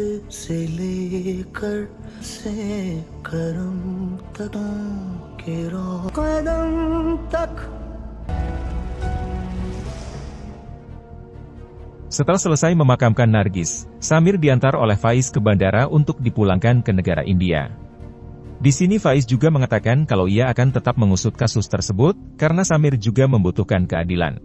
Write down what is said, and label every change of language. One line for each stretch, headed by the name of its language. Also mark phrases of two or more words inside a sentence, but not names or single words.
Indonesian: से लेकर से करम तक के कदम तक. Setelah selesai memakamkan Nargis, Samir diantar oleh Faiz ke bandara untuk dipulangkan ke negara India. Di sini Faiz juga mengatakan kalau ia akan tetap mengusut kasus tersebut, karena Samir juga membutuhkan keadilan.